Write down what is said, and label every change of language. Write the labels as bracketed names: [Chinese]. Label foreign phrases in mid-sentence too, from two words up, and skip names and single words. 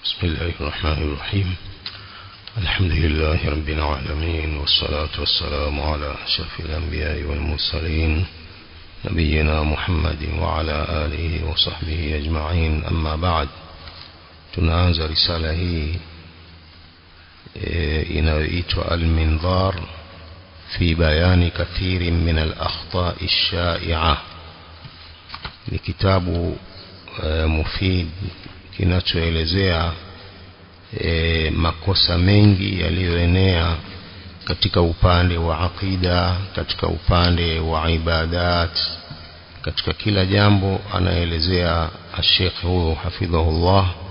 [Arabic] بسم الله الرحمن الرحيم. الحمد لله رب العالمين، والصلاة والسلام على أشرف الأنبياء والمرسلين نبينا محمد وعلى آله وصحبه أجمعين. أما بعد، [Swahili] tunaanza risala hii inayoitwa Al-Minzar fi bayani kathirin min al-akhta'i ash-sha'i'a. Ni kitabu mufid kinachoelezea makosa mengi yaliyoenea katika upande wa aqida, katika upande wa ibadat, katika kila jambo anaelezea Sheikh huyo hafidhahullah